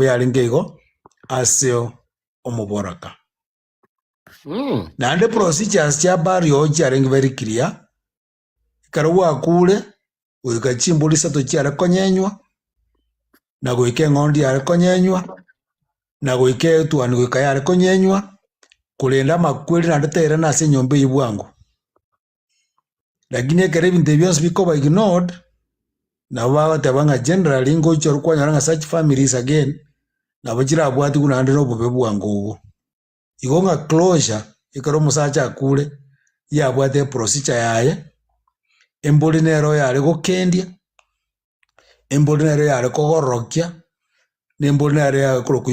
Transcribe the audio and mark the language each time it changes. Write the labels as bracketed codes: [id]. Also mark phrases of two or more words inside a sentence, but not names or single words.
[guz] yarenge igo ase omoboraka naende procedures chia burial chiarenge [en] very clear [guz] ekero gwakure goika chimbori isato chiare konyenywa na goika eng'ondi yare konyenywa na goika etuani goika yare konyenywa korenda amakweri naende terana ase enyomba eywo bwango lakini ekero ebinto bionsi bikoba ignored nabo bagoteba ng'a generally ngochi kwanyora ng'a [en] such families [guz] again nabo chirabwatiwu naende na obobe bwango obwo igo ng'a closure ekero omosacha akure yabwate eprocedure yaye embori nero yare gokendia embori nero yare kogororokia nembori nero yare korokwa